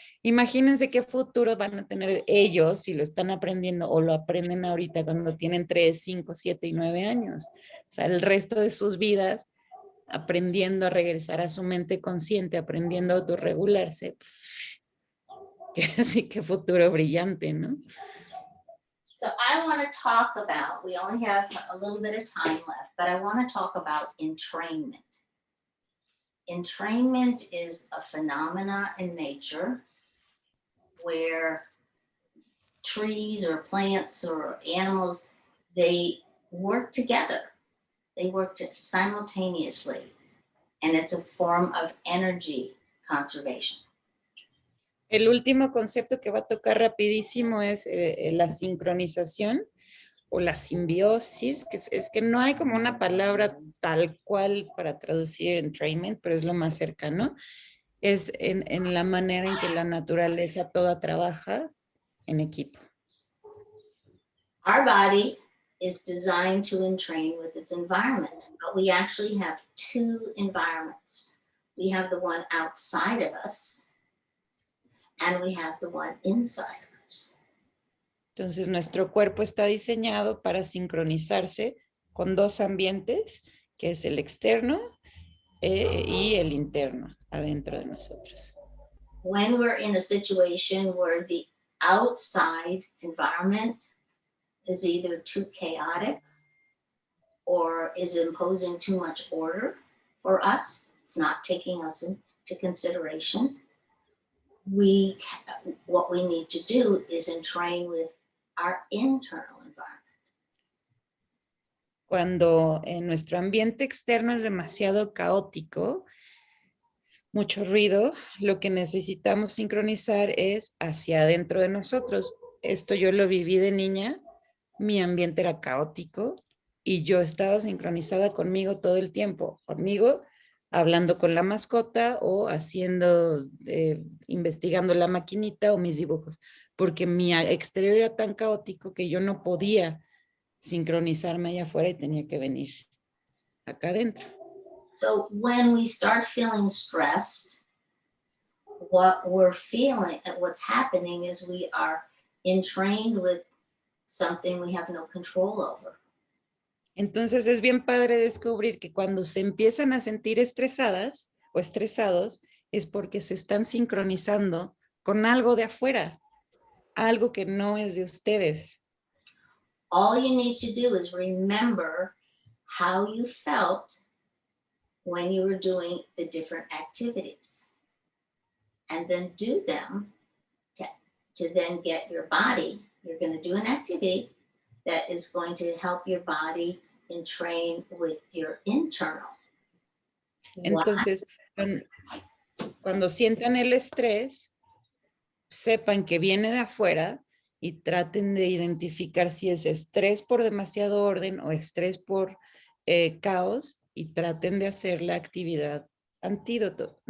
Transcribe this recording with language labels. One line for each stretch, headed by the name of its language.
Spanish: Imagínense qué futuro van a tener ellos si lo están aprendiendo o lo aprenden ahorita cuando tienen 3, 5, 7 y 9 años. O sea, el resto de sus vidas aprendiendo a regresar a su mente consciente, aprendiendo a autorregularse. así que futuro brillante, ¿no?
English: So I want to talk about, we only have a little bit of time left, but I want to talk about entrainment. Entrainment is a phenomena in nature where trees or plants or animals, they work together. They work simultaneously, and it's a form of energy conservation.
Spanish: El último concepto que va a tocar rapidísimo es la sincronización o la simbiosis, que es que no hay como una palabra tal cual para traducir entrainment, pero es lo más cercano. Es en la manera en que la naturaleza toda trabaja en equipo.
English: Our body is designed to entrain with its environment, but we actually have two environments. We have the one outside of us, and we have the one inside of us.
Spanish: Entonces, nuestro cuerpo está diseñado para sincronizarse con dos ambientes, que es el externo y el interno, adentro de nosotros.
English: When we're in a situation where the outside environment is either too chaotic or is imposing too much order for us, it's not taking us into consideration, what we need to do is entrain with our internal environment.
Spanish: Cuando nuestro ambiente externo es demasiado caótico, mucho ruido, lo que necesitamos sincronizar es hacia adentro de nosotros. Esto yo lo viví de niña, mi ambiente era caótico y yo estaba sincronizada conmigo todo el tiempo, conmigo hablando con la mascota o haciendo, investigando la maquinita o mis dibujos, porque mi exterior era tan caótico que yo no podía sincronizarme allá afuera y tenía que venir acá adentro.
English: So when we start feeling stressed, what we're feeling and what's happening is we are entrained with something we have no control over.
Spanish: Entonces es bien padre descubrir que cuando se empiezan a sentir estresadas o estresados es porque se están sincronizando con algo de afuera, algo que no es de ustedes.
English: All you need to do is remember how you felt when you were doing the different activities, and then do them to then get your body. You're going to do an activity that is going to help your body entrain with your internal.
Spanish: Entonces, cuando sientan el estrés, sepan que viene de afuera y traten de identificar si es estrés por demasiado orden o estrés por caos y traten de hacer la actividad antídoto.